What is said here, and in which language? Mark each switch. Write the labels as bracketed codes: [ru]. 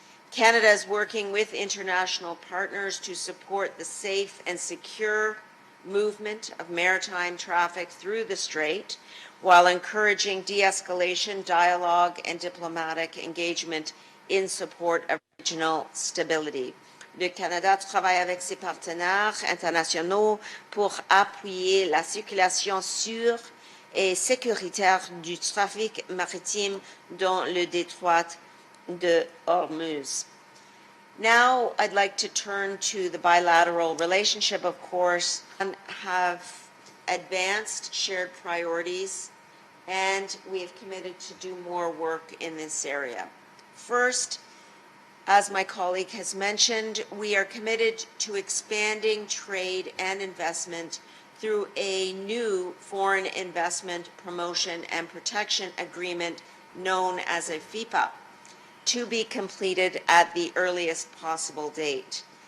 [en] Canada is working with international partners to support the safe and secure movement of maritime traffic through the Strait, while encouraging de-escalation, dialogue, and diplomatic engagement in support of regional stability. [fr] Le Canada travaille avec ses partenaires internationaux pour appuyer la circulation sûre et sécuritaire du trafic maritime dans le détroit de Hormuz. [en] Now I'd like to turn to the bilateral relationship, of course, and have advanced shared priorities, and we have committed to do more work in this area. First, as my colleague has mentioned, we are committed to expanding trade and investment through a new Foreign Investment Promotion and Protection Agreement known as a FIPA, to be completed at the earliest possible date.